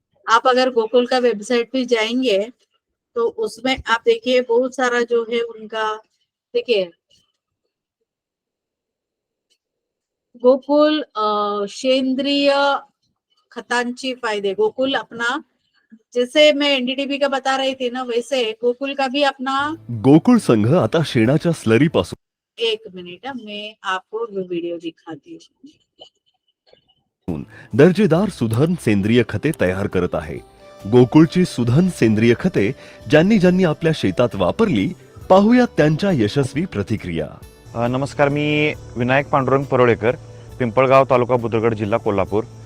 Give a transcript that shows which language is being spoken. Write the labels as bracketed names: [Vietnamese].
[Hindi] आप अगर गोकुल का वेबसाइट पे जाएंगे तो उसमें आप देखिए बहुत सारा जो है उनका, देखिए गोकुल [Marathi] सेंद्रिय खतांची फायदे। [Hindi] गोकुल अपना, जैसे मैं एनडीडीबी का बता रही थी ना, वैसे गोकुल का भी अपना। [Marathi] गोकुळ संघ आता शेणाच्या स्लरी पासून [Hindi] एक मिनट मैं आपको वीडियो दिखाती हूँ। [Marathi] दर्जेदार सुधन सेंद्रिय खते तयार करत आहे। गोकुळची सुधन सेंद्रिय खते ज्यांनी ज्यांनी आपल्या शेतात वापरली, पाहूया त्यांच्या यशस्वी प्रतिक्रिया। नमस्कार, मी विनायक पांडुरंग परोळेकर, पिंपळगाव तालुका बुद्रुकगड जिल्हा कोल्हापूर।